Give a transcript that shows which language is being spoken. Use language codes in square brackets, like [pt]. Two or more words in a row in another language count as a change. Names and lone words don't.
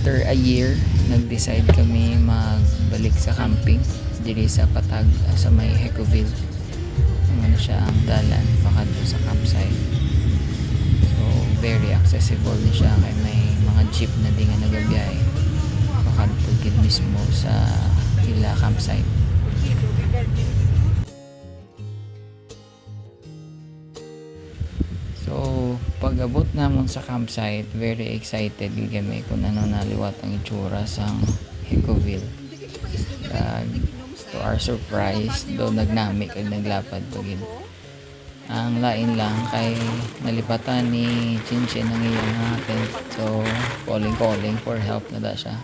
[hil] a year nag-decide kami magbalik sa camping diri sa Patag sa may Hecoville. Ano siya ang dalan pakadto sa campsite. So [en] very accessible [hil] ni siya kay may mga jeep na di nga nagabiyahe pakadto gid mismo sa ila campsite. So pag-abot namon sa campsite, [en] very excited [hil] kami kung ano naliwat ang itsura sang Hecoville. [en] To our surprise, [hil] do nagnami kag naglapad pagid. Ang lain lang kay nalipatan ni Chinchin ang iyang tent. So [en] calling for help [hil] na da siya.